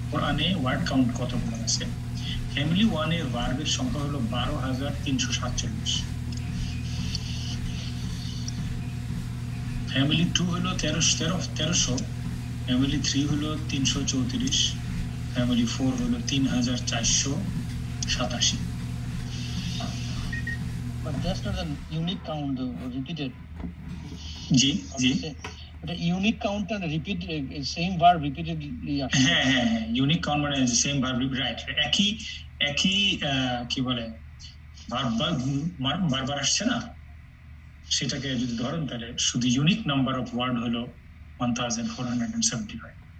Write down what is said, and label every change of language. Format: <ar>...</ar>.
<bn>কোরআনে word count কতগুলো আছে? ফ্যামিলি 1 এর ভার্বের সংখ্যা হলো 12,347, ফ্যামিলি 2 হলো 1300, ফ্যামিলি 3 হলো 334, ফ্যামিলি 4 হলো 3,487।</bn> <en>But that's not a unique count though, or repeated.</en> <bn>জি জি, এটা ইউনিক কাউন্ট না,</bn> <en>repeat same verb repeatedly</en> <bn>আসে। হ্যাঁ হ্যাঁ হ্যাঁ, ইউনিক কাউন্ট মানে সেম ভার্ব, রাইট। একই কি বলে ভার্ব বারবার আসছে না, সেটাকে যদি ধরেন তাহলে শুধু</bn> <en>unique number of word</en> <bn>হলো 1475।</bn>